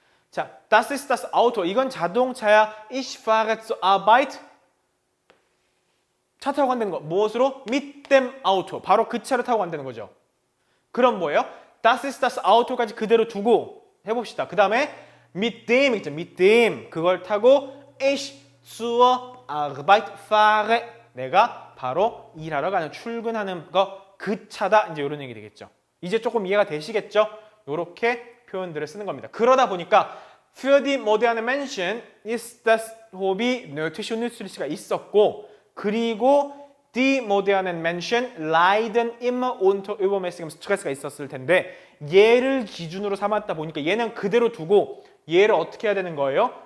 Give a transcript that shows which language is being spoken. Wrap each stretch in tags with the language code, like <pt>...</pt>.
<ko>자,</ko> <de>das ist das Auto.</de> <ko>이건 자동차야.</ko> <de>Ich fahre zur Arbeit.</de> <ko>차 타고 간다는 거. 무엇으로?</ko> <de>mit dem Auto.</de> <ko>바로 그 차를 타고 간다는 거죠. 그럼 뭐예요?</ko> <de>Das ist das Auto</de> <ko>까지 그대로 두고 해봅시다. 그 다음에</ko> <de>mit dem</de> <ko>있죠.</ko> <de>mit dem.</de> <ko>그걸 타고</ko> <de>ich zur Arbeit fahre.</de> <ko>내가 바로 일하러 가는 출근하는 거 그 차다. 이제 이런 얘기 되겠죠. 이제 조금 이해가 되시겠죠? 이렇게 표현들을 쓰는 겁니다. 그러다 보니까</ko> <de>für die moderne Menschen ist das Hobby nötig und nützlich</de> <ko>가 있었고 그리고</ko> <de>die modernen Menschen leiden immer unter übermäßigem Stress</de> <ko>가 있었을 텐데 얘를 기준으로 삼았다 보니까 얘는 그대로 두고 얘를 어떻게 해야 되는 거예요?</ko>